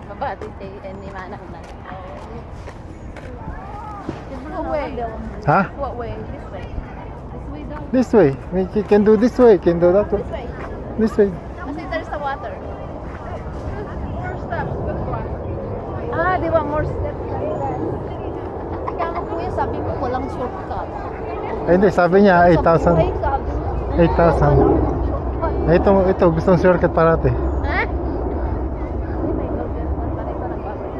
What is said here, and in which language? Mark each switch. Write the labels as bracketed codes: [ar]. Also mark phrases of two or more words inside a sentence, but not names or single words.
[tl] Ate Tay and ni Manang na. [en] What way? Huh? What way? This way. This way daw. This way. We can do this way. Can do that way. This way. This way. Kasi there's the water. More steps. [tl] Di ba [en] more steps? [tl] Kaya nga kuya, sabi mo walang shortcut. Ay, hindi. Sabi niya, 8,000. Ay, sabi mo. 8,000. Shortcut. Ay, ito. Gustong shortcut parate. Ha? Hindi, may [en] golden one [tl] pa rin ito nagbabalik.